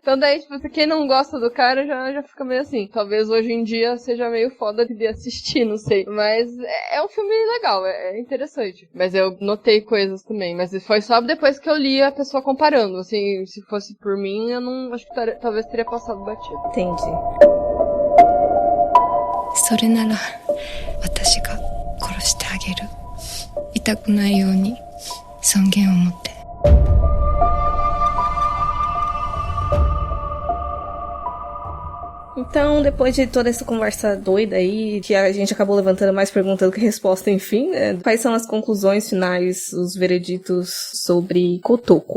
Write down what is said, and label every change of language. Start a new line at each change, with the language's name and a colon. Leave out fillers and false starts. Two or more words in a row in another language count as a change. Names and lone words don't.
Portuguese: Então daí, tipo, quem não gosta do cara já fica meio assim. Talvez hoje em dia seja meio foda de assistir, não sei. Mas é um filme legal, é interessante. Mas eu notei coisas também. Mas foi só depois que eu li a pessoa comparando. Assim, se fosse por mim, eu não acho que talvez teria passado batido. Entendi.
Japanese: それなら私が殺してあげる。痛くないように尊厳を持って。
Portuguese: Então, depois de toda essa conversa doida aí, que a gente acabou levantando mais pergunta do que resposta, enfim, né? Quais são as conclusões finais, os vereditos sobre Kotoko?